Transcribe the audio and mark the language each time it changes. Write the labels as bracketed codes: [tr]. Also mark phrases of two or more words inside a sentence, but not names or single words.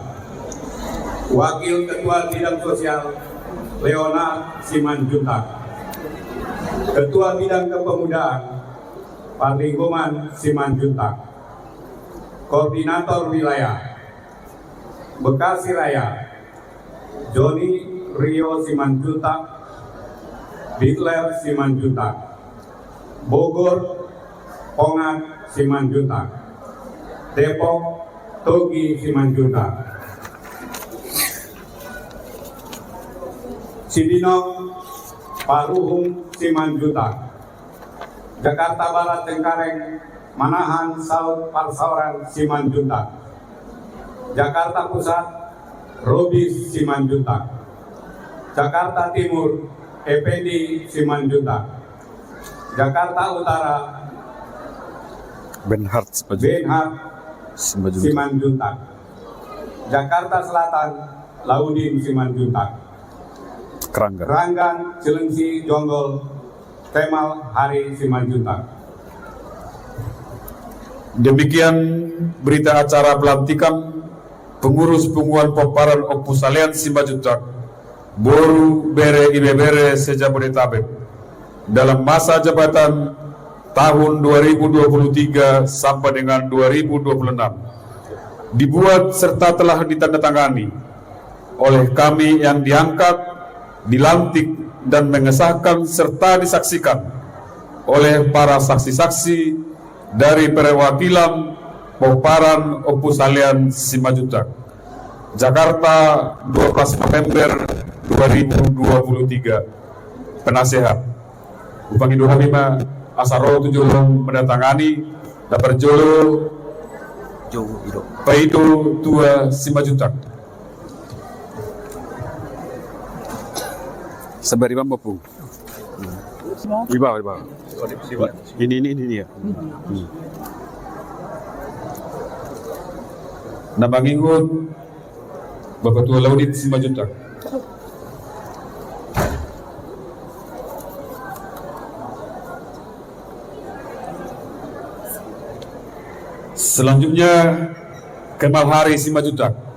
[id] Wakil Ketua Bidang Sosial Leonard Simanjuntak. Ketua Bidang Kepemudaan Parlinggoman Simanjuntak. Koordinator Wilayah Bekasi Raya Joni Rio Simanjuntak, Bitler Simanjuntak. Bogor Pongat Simanjuntak. Depok Togi Simanjuntak. Cibinong Paruhung Simanjuntak. Jakarta Barat Cengkareng Manahan Saud Parsauran Simanjuntak. Jakarta Pusat Robis Simanjuntak. Jakarta Timur Effendi Simanjuntak. Jakarta Utara Benhard Simanjuntak. Jakarta Selatan Laudin Simanjuntak. Keranggan Cilengsi Jonggol Kemal Hari Simanjuntak. Demikian berita acara pelantikan pengurus Pengumuman Peparan Opus Aliansi Simajutak Boru Bere Ibebere Sejabodetabek dalam masa jabatan tahun 2023 sampai dengan 2026 dibuat serta telah ditandatangani oleh kami yang diangkat, dilantik dan mengesahkan serta disaksikan oleh para saksi-saksi dari perwakilan Peparan Opus Aliansi Simajutak Jakarta 12 November 2023. Penasehat Upang Indo Hamima Asaro Tujulong mendatangani Dapur Jolo Paido Tua Simajutak. Sabari Bambapu. Di bawah. Ini ya. Nama ngikut Bapak Tua Laudit Simanjuntak. Selanjutnya Kemal Hari Simanjuntak.